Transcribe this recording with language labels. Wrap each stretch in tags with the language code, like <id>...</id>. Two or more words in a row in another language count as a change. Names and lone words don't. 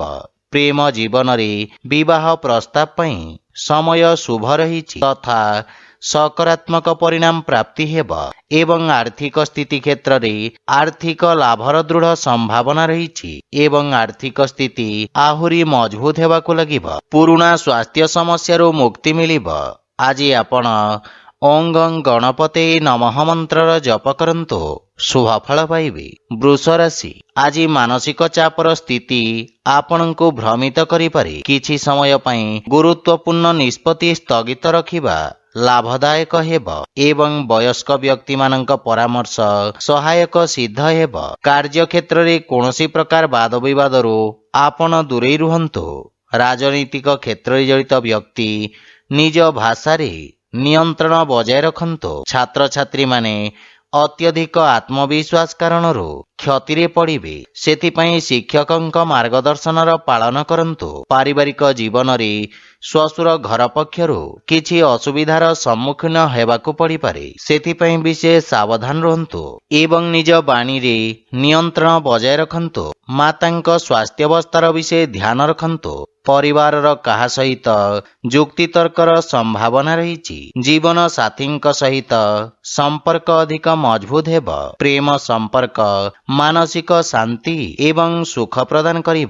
<or>ପ୍ରେମ ଜୀବନ ରେ ବିବାହ ପ୍ରସ୍ତାବ ପାଇଁ ସମୟ ଶୁଭ ରହି ତଥା ସକାରାତ୍ମକ ପରିଣାମ ପ୍ରାପ୍ତି ହେବ ଏବଂ ଆର୍ଥିକ ସ୍ଥିତି କ୍ଷେତ୍ର ରେ ଆର୍ଥିକ ଲାଭର ଦୃଢ଼ ସମ୍ଭାବନା ରହି ଏବଂ ଆର୍ଥିକ ସ୍ଥିତି ଆହୁରି ମଜବୁତ ହେବାକୁ ଲାଗିବ। ପୁରୁଣା ସ୍ୱାସ୍ଥ୍ୟ ସମସ୍ୟା ମୁକ୍ତି ମିଳିବ। ଆଜି ଆପଣ</or> <sa>ओं गं गणपते नमः</sa> <or>ମନ୍ତ୍ର ଜପ କରନ୍ତୁ ଶୁଭଫଳ ପାଇବେ। ବୃଷ ରାଶି ଆଜି ମାନସିକ ଚାପର ସ୍ଥିତି ଆପଣଙ୍କୁ ଭ୍ରମିତ କରି ପାରେ। କିଛି ସମୟ ପାଇଁ ଗୁରୁତ୍ୱପୂର୍ଣ୍ଣ ନିଷ୍ପତ୍ତି ସ୍ଥଗିତ ରଖିବା ଲାଭଦାୟକ ହେବ ଏବଂ ବୟସ୍କ ବ୍ୟକ୍ତି ମାନଙ୍କ ପରାମର୍ଶ ସହାୟକ ସିଦ୍ଧ ହେବ। କାର୍ଯ୍ୟ କ୍ଷେତ୍ର ରେ କୌଣସି ପ୍ରକାର ବାଦ ବିବାଦରୁ ଆପଣ ଦୂରେ ରୁହନ୍ତୁ। ରାଜନୈତିକ କ୍ଷେତ୍ର ରେ ଜଡ଼ିତ ବ୍ୟକ୍ତି ନିଜ ଭାଷା ରେ ନିୟନ୍ତ୍ରଣ ବଜାୟ ରଖନ୍ତୁ। ଛାତ୍ର ଛାତ୍ରୀ ମାନେ ଅତ୍ୟଧିକ ଆତ୍ମବିଶ୍ୱାସ କାରଣରୁ କ୍ଷତି ପଡ଼ିବେ। ସେଥିପାଇଁ ଶିକ୍ଷକଙ୍କ ମାର୍ଗଦର୍ଶନର ପାଳନ କରନ୍ତୁ। ପାରିବାରିକ ଜୀବନ ରେ ଶ୍ୱଶୁର ଘର ପକ୍ଷରୁ କିଛି ଅସୁବିଧାର ସମ୍ମୁଖୀନ ହେବାକୁ ପଡ଼ି ପାରେ। ସେଥିପାଇଁ ବିଶେଷ ସାବଧାନ ରହନ୍ତୁ ଏବଂ ନିଜ ବାଣୀ ରେ ନିୟନ୍ତ୍ରଣ ବଜାୟ ରଖନ୍ତୁ। ମାତାଙ୍କ ସ୍ୱାସ୍ଥ୍ୟାବସ୍ଥାର ବିଷୟ ଧ୍ୟାନ ରଖନ୍ତୁ। ପରିବାରର କାହା ସହିତ ଯୁକ୍ତି ତର୍କର ସମ୍ଭାବନା ରହି। ଜୀବନ ସାଥୀଙ୍କ ସହିତ ସମ୍ପର୍କ ଅଧିକ ମଜବୁତ ହେବ। ପ୍ରେମ ସମ୍ପର୍କ ମାନସିକ ଶାନ୍ତି ଏବଂ ସୁଖ ପ୍ରଦାନ କରିବ।</or>